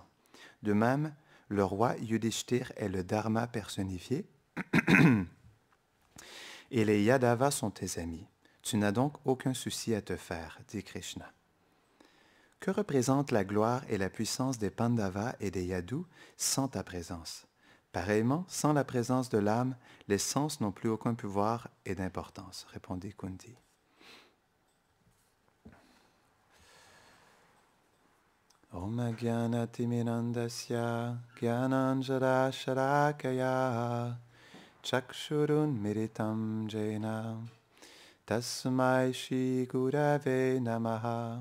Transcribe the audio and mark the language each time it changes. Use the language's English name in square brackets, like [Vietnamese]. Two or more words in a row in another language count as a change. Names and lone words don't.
[French] De même, le roi Yudhishthir est le Dharma personnifié et les Yadavas sont tes amis. Tu n'as donc aucun souci à te faire, dit Krishna. Que représentent la gloire et la puissance des Pandavas et des Yadus sans ta présence? Pareillement, sans la présence de l'âme, les sens n'ont plus aucun pouvoir et d'importance, répondit Kunti. [Sanskrit] Om Gyanatimidandasya Gyananjara Sharakaya Chakshurun Miritam Jena Tasmai Shri Gurave Namaha